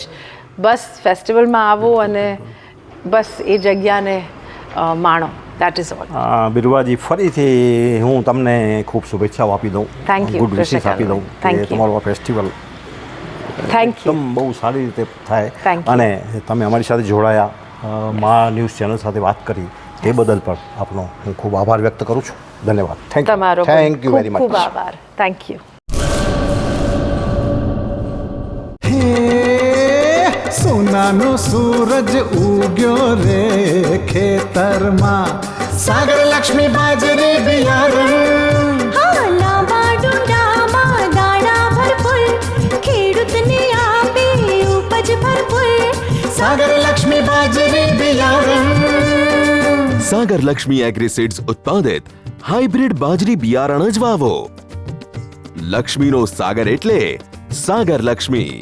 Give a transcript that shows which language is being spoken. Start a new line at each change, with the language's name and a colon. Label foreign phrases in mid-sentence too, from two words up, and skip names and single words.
Gujarati: બસ ફેસ્ટિવલમાં આવો અને બસ એ જગ્યાને માણો.
English: that is all.
Gujarati: બિરવાજી, ફરીથી હું તમને ખૂબ શુભેચ્છાઓ આપી દઉં.
English: thank you. good wishes
Gujarati: આપી દઉં કે તમારો આ ફેસ્ટિવલ
English: thank you
Gujarati: એકદમ બહુ સારી રીતે થાય.
English: Thank you.
Gujarati: અને તમે અમારી સાથે જોડાયા, મા ન્યૂઝ ચેનલ સાથે વાત કરી, તે બદલ પણ આપનો હું ખૂબ આભાર વ્યક્ત કરું છું. ધન્યવાદ. તમારો
English: thank you very much.
Gujarati: ખૂબ આભાર.
English: thank you.
Gujarati: સોનાનો સૂરજ ઉગ્યો રે ખેતરમાં, સાગર લક્ષ્મી બાજરી બિયારણ. લાંબા ડુંડામાં દાણા ભરપૂર, ખેડૂતને આપે ઉપજ ભરપૂર. સાગર લક્ષ્મી બાજરી બિયારણ. સાગર લક્ષ્મી એગ્રીસીડ્સ ઉત્પાદિત હાઇબ્રિડ બાજરી બિયારણ જ વાવો. લક્ષ્મીનો સાગર એટલે સાગર લક્ષ્મી.